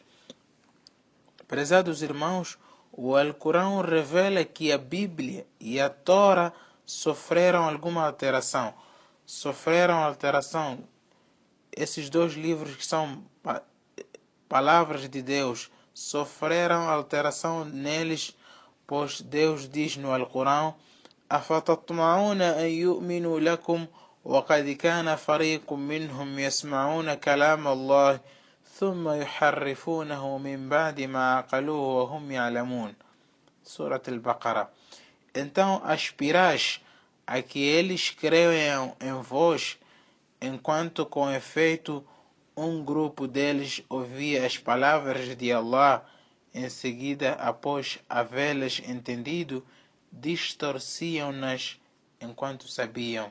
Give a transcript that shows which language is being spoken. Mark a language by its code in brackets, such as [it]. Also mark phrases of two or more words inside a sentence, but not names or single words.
[pt] Prezados irmãos, o Alcorão revela que a Bíblia e a Torá sofreram alguma alteração. Esses dois livros que são palavras de Deus sofreram alteração neles, pois Deus diz no Alcorão: [ar] أفتطمعون أن يؤمنوا لكم وقد كان فريق منهم يسمعون كلام الله ثم يحرفونه من بعد ما عقلوه وهم يعلمون. [pt] Surah Al-Baqarah. Então aspirais a que eles creiam em vós, enquanto com efeito um grupo deles ouvia as palavras de Allah, em seguida, após havê-las entendido, distorciam-nas enquanto sabiam.